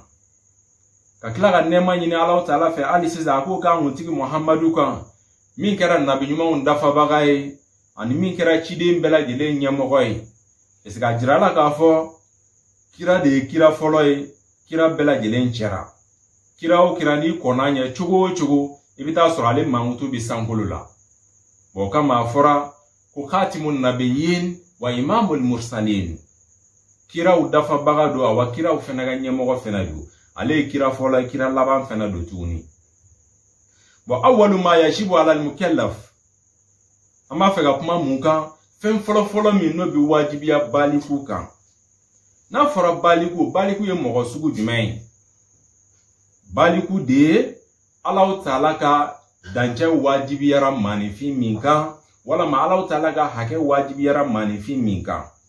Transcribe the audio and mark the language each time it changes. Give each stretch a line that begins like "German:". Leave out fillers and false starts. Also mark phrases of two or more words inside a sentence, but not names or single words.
Bambara: Ka tila ka nɛɛma ɲini Alahu Taala fɛ hali sisan a ko k'an kuntigi Muhamadu kan min kɛra nabi ɲumanw dafabaga ye ani min kɛra ciden bɛɛ lajɛlen ɲɛmɔgɔ ye.
French: Est-ce que
Bambara: a jira la k'a fɔ kira de ye kira fɔlɔ ye, kira bɛɛ lajɛlen cɛra. Kira o kira n'i kɔnna ɲɛ cogo o cogo i bɛ taa sɔrɔ ale mankutu bi sankolo la. O kama a fɔra ko
Arabic: خاتم النبيين وإمام المرسلين.
Bambara: Kiraw dafabaga do wa kiraw fɛnɛ ka ɲɛmɔgɔ fɛnɛ do. Ale ye kira fɔlɔ ye, kira laban fɛnɛ do tuguni.
Arabic: Bon أول ما يجب على المكلف.
Bambara: An b'a fɛ ka kuma mun kan? Fɛn fɔlɔ min n'o bi wajibiya baliku kan. N'a fɔra baliku, baliku ye mɔgɔ sugu jumɛn ye? Baliku de ye Alahu Taala ka dancɛ wajibiyara maanifin min kan, walama Alahu Taala ka hakɛ wajibiyara maanifin min kan.